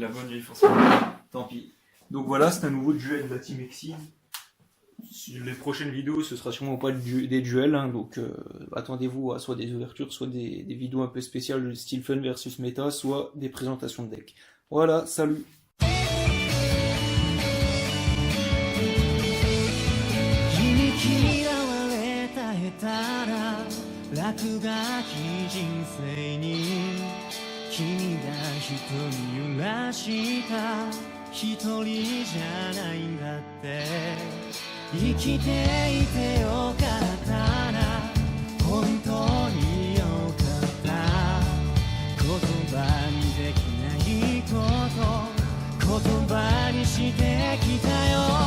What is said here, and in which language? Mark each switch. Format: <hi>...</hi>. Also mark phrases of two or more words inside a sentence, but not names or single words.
<fr>La bonne vieille force. Tant pis. Donc voilà, c'est un nouveau duel de la Team Exil. Les prochaines vidéos, ce sera sûrement pas des duels, hein, donc attendez-vous à soit des ouvertures, soit des vidéos un peu spéciales de style fun versus méta, soit des présentations de deck. Voilà, salut!</fr> <ja>落書き人生に君が一人揺らした一人じゃないんだって生きていてよかったな本当によかった言葉にできないこと言葉にしてきたよ</ja>